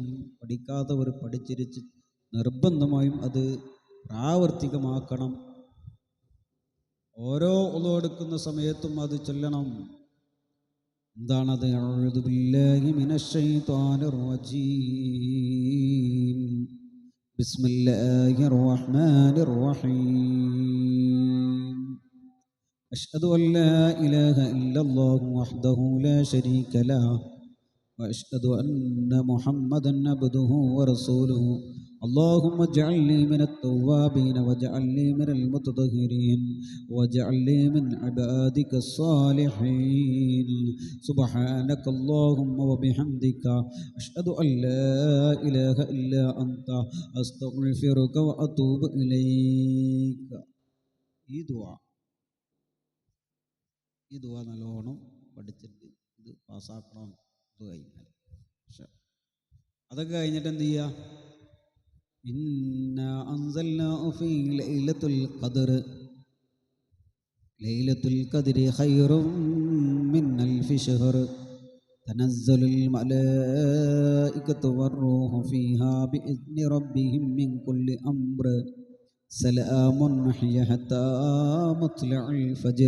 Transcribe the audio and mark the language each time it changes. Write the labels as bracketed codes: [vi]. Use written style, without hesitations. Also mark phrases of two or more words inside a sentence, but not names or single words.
[ml] പഠിക്കാത്തവർ പഠിച്ചിരിച്ച് നിർബന്ധമായും അത് പ്രാവർത്തികമാക്കണം. ഓരോ വുളു എടുക്കുന്ന സമയത്തും അത് ചൊല്ലണം. എന്താണത്? [ar] أعوذ بالله من الشيطان الرجيم بسم الله الرحمن الرحيم أشهد أن لا إله إلا الله وحده لا شريك له وأشهد أن محمدا عبده ورسوله اللهم اجعلني من التوابين واجعلني من المتطهرين واجعلني من عبادك الصالحين سبحانك اللهم وبحمدك أشهد أن لا إله إلا أنت أستغفرك وأتوب إليك. [ml] ഈ ദുആ നല്ലോണം പഠിച്ചിട്ട് ഇത് പാസ്സാക്കണം. ഇത് കഴിഞ്ഞാൽ അതൊക്കെ കഴിഞ്ഞിട്ട് എന്ത് ചെയ്യുക? [ar] إنا أنزلناه في ليلة القدر ليلة القدر خير من ألف شهر تنزل الملائكة والروح فيها بإذن ربهم من كل أمر سلام هي حتى مطلع الفجر.